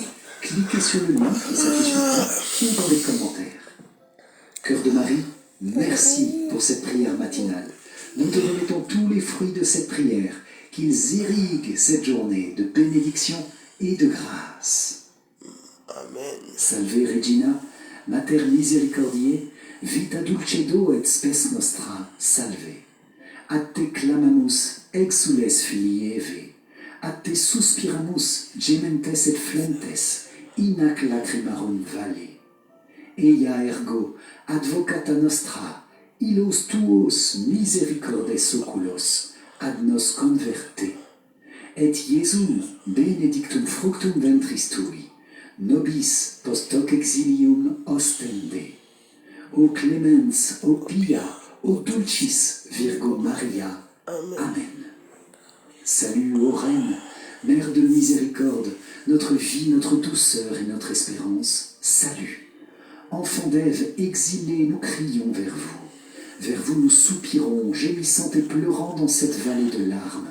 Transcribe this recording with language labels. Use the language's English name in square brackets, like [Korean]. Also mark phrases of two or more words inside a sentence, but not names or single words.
[French] Cliquez sur le lien qui s'affiche maintenant ou dans les commentaires. Cœur de Marie, merci pour cette prière matinale. Nous te remettons tous les fruits de cette prière, qu'ils irriguent cette journée de bénédiction et de grâce. Amen. [Latin] Salve Regina, Mater Misericordiae, vita dulcedo et spes nostra, salve. A te clamamus, exules filii Eve, a te suspiramus, gementes et flentes, in hac lacrimarum vale. Eia ergo, advocata nostra, illos tuos misericordes oculos, ad nos converte. Et Iesum benedictum fructum ventris tui, nobis post hoc exilium ostende. O clemens, o pia, o dulcis Virgo Maria. Amen. [French] Salut, ô Reine, Mère de miséricorde, notre vie, notre douceur et notre espérance. Salut. Enfants d'Ève, exilés, nous crions vers vous. Vers vous nous soupirons, gémissant et pleurant dans cette vallée de larmes.